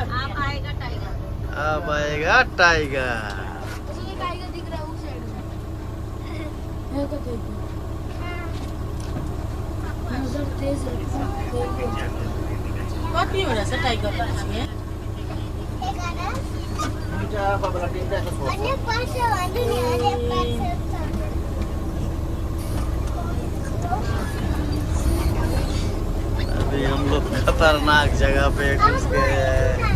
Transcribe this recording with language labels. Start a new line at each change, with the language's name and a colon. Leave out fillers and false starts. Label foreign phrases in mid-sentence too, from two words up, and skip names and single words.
Hindi: अब आएगा टाइगर। ये टाइगर दिख रहा है उस साइड में है तो देखो नजर तेज रखो
Nepali: कति हुँदैछ टाइगर चाहिँ
Hindi: अभी हम लोग खतरनाक जगह पे घुस गए हैं।